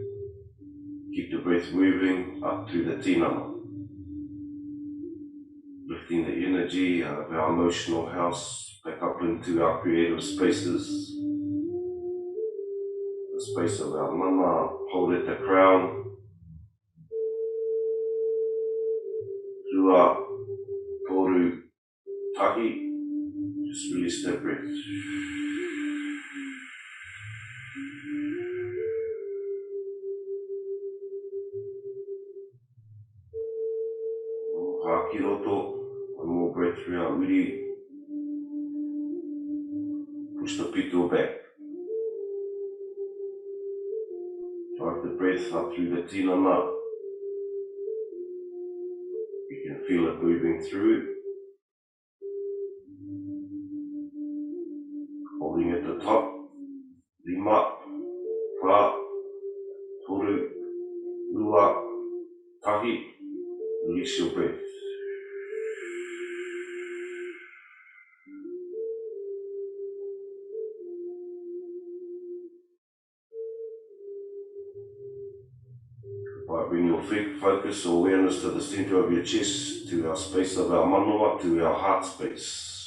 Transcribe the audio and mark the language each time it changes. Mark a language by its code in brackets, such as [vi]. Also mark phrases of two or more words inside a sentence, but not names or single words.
[en] Keep the breath moving up through the tinama. Lifting the energy out of our emotional house back up into our creative spaces. The space of our mama, hold at the crown. [mi] Rua, toru, tahi. [en] Just release that breath. Hakiroto, one more breath through our uri. Push the pito back. Drive the breath up through the tinana. You can feel it moving through. Holding at the top. [mi] Lima, pa, toru, rua, tahi. [en] Release your breath. Right, bring your focus or awareness to the center of your chest, to our space of our manawa, to our heart space.